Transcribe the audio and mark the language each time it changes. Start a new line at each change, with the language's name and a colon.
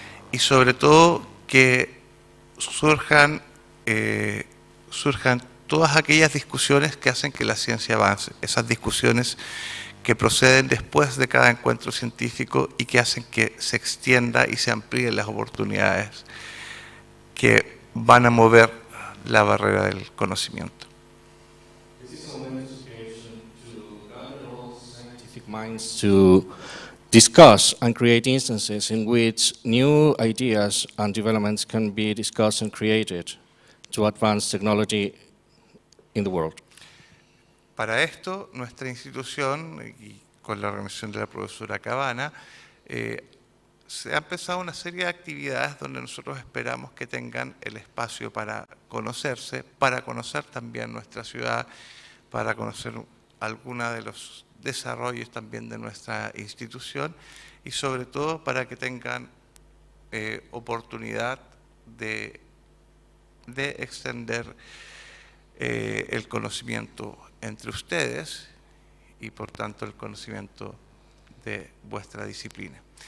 Spanish: y sobre todo que surjan todas aquellas discusiones que hacen que la ciencia avance, esas discusiones que proceden después de cada encuentro científico y que hacen que se extienda y se amplíen las oportunidades que van a mover la barrera del conocimiento.
English: Scientific minds to discuss and create instances in which new ideas and developments can be discussed and created to advance technology in the world.
Spanish: Para esto, nuestra institución, y con la organización de la profesora Cabana, se ha empezado una serie de actividades donde nosotros esperamos que tengan el espacio para conocerse, para conocer también nuestra ciudad, para conocer algunos de los desarrollos también de nuestra institución y sobre todo para que tengan oportunidad de extender el conocimiento entre ustedes y por tanto el conocimiento de vuestra disciplina.